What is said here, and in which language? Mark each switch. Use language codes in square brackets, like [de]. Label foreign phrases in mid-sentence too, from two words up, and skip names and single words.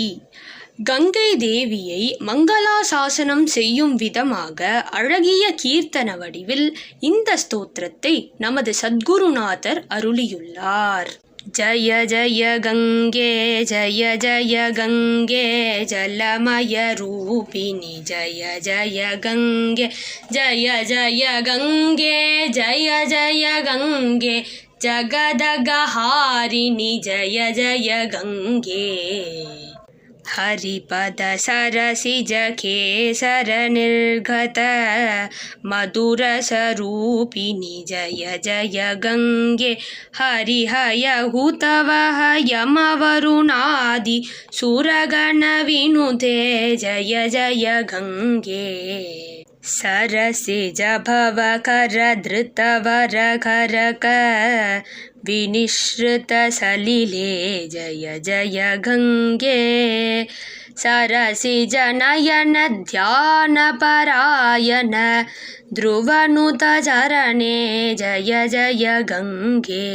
[ta] கங்கை தேவியை மங்களாசாசனம் செய்யும் விதமாக அழகிய கீர்த்தன வடிவில் இந்த ஸ்தோத்திரத்தை நமது சத்குருநாதர் அருளியுள்ளார். [sa] ஜய ஜய கங்கே जय जय गंगे जलमय रूपिणि जय जय गंगे जय जय गंगे जय जय गंगे जगदघहारिणि जय जय गंगे. हरिपद सरसिज केसर निर्गत मधुर स्वरूपिणि जय जय गंगे. हरिहय हुतवह यमवरुणादि सुरगण विनुते जय जय गंगे. सरसिज भवकर धृतवर करक विनिश्रुत सलिले जय जय गंगे. सरसिज नयन ध्यान परायण ध्रुवनुत चरणे जय जय गंगे.